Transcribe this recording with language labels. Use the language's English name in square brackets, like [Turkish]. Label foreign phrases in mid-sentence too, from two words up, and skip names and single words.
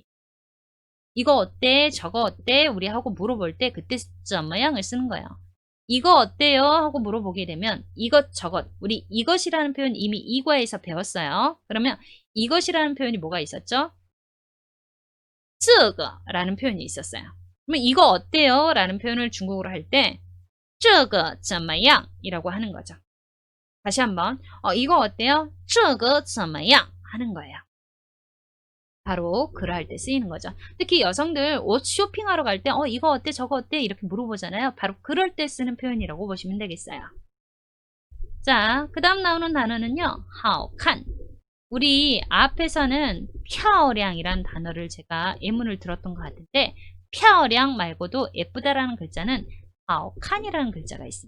[Korean] 이거 어때? 저거 어때? 우리하고 물어볼 때 그때 怎么样을 쓰는 거예요. 이거 어때요? 하고 물어보게 되면 이것 저것 우리 이것이라는 표현 이미 이과에서 배웠어요. 그러면 이것이라는 표현이 뭐가 있었죠? 这个 라는 표현이 있었어요. 그러면 이거 어때요? 라는 표현을 중국어로 할 때 [Chinese] 这个怎么样 [Korean] 이라고 하는 거죠. 다시 한번 이거 어때요? [Chinese] 这个怎么样 [Korean] 하는 거예요. 바로 글을 할 때 쓰이는 거죠. 특히 여성들 옷 쇼핑하러 갈 때 이거 어때? 저거 어때? 이렇게 물어보잖아요. 바로 그럴 때 쓰는 표현이라고 보시면 되겠어요. 자, 그 다음 나오는 단어는요. 好看 우리 앞에서는 漂亮 이라는 단어를 제가 예문을 들었던 것 같은데 漂亮 말고도 예쁘다라는 글자는 好看 이라는 글자가 있습니다.